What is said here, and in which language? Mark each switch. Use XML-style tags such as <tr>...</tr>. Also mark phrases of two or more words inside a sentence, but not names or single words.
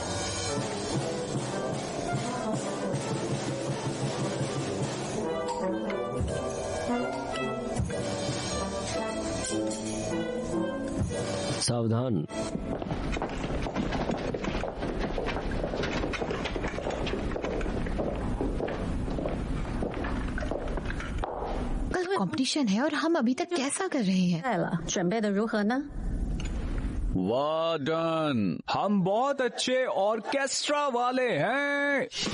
<hi>सावधान। कल कंपटीशन है और हम अभी तक कैसा कर रहे हैं?</hi> <zh>来了，准备的如何呢？</zh> <hi>वाह डन। हम बहुत अच्छे ऑर्केस्ट्रा वाले हैं।</hi>